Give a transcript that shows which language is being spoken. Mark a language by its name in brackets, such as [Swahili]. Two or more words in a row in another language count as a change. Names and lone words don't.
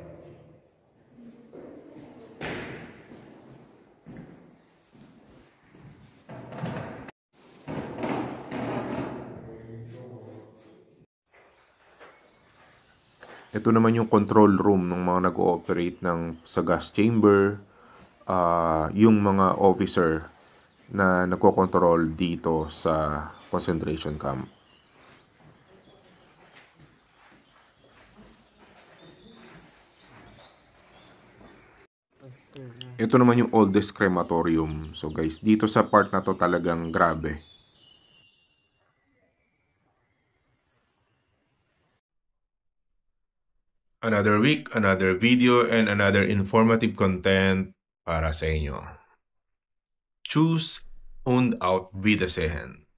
[Filipino] Ito naman yung [English] control room [Filipino] ng mga nag-ooperate sa [English] gas chamber, [Filipino] yung mga officer na nagko-control dito sa [English] concentration camp. [Filipino] Ito naman yung [English] oldest crematorium. So guys, [Filipino] dito sa part na to talagang grabe. [English] Another week, another video, and another informative content [Filipino] para sa inyo. [German] Choose und auf Wiedersehen.